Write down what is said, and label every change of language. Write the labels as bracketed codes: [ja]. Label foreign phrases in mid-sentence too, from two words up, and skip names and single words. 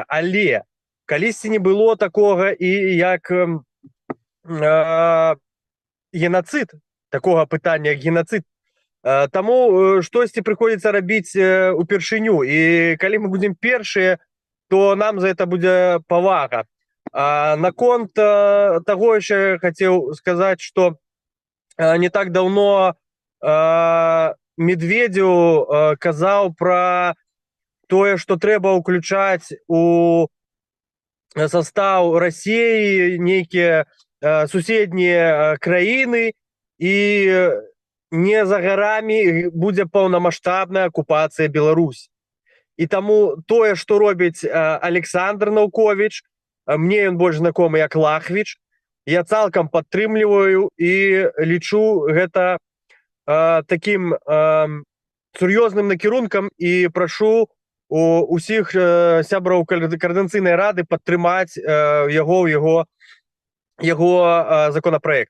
[be] Але калісьці не было такога і як геноцид, такога пытання, як геноцид. Таму штосьці прыходзіцца рабіць упершыню. І калі мы будзем першыя, то нам за гэта будзе павага. Наконт [ru] того еще хотел сказать, что не так давно [be] Медведев казал про тое, что трэба ўключаць у [ru] состав России [be] нейкія суседнія краіны, і не за гарамі будзе паўнамасштабная акупацыя Беларусі. І таму тое, што робіць Александр Наўковіч, мне ён больш знакомы як Лахвіч, я цалкам падтрымліваю і лічу гэта таким сур'ёзным накірункам, і прашу усіх сябраў Координаційнай рады падтрымаць яго законапраект.